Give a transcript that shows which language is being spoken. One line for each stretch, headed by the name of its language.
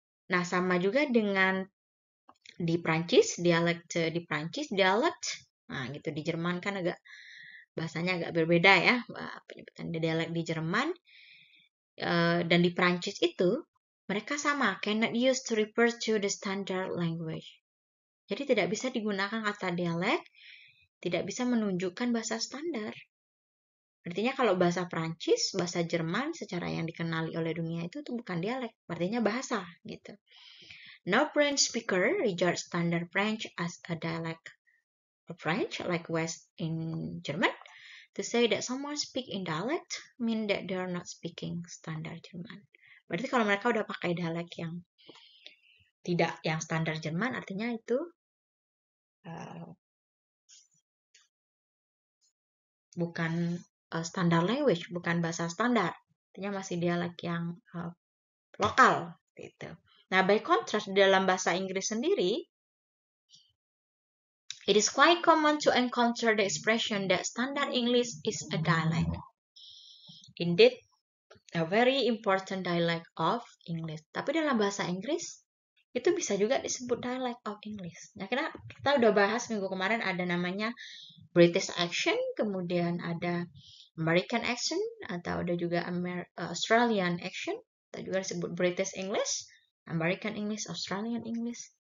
Indonesian: Nah, sama juga dengan di Prancis, dialek di Prancis, nah gitu di Jerman kan bahasanya agak berbeda ya, penyebutan dialek di Jerman dan di Prancis itu mereka sama,
English: cannot use to refer to the standard language.
Indonesian: Jadi tidak bisa digunakan kata dialek, tidak bisa menunjukkan bahasa standar. Artinya kalau bahasa Prancis, bahasa Jerman secara yang dikenali oleh dunia itu bukan dialek, artinya bahasa gitu.
English: No French speaker regards standard French as a dialect of French, like West in German. To say that someone speak in dialect mean that they are not speaking standard German.
Indonesian: Berarti kalau mereka udah pakai dialek yang tidak yang standar Jerman, artinya itu bukan standar language, bukan bahasa standar. Artinya masih dialek yang lokal gitu.
English: Nah, by contrast
Indonesian: dalam bahasa Inggris sendiri,
English: it is quite common to encounter the expression that standard English is a dialect. Indeed, a very important dialect of English.
Indonesian: Tapi dalam bahasa Inggris itu bisa juga disebut dialect of English. Nah, kita udah bahas minggu kemarin ada namanya British accent, kemudian ada American accent, atau ada juga Australian accent, atau juga disebut British English, American English, Australian English.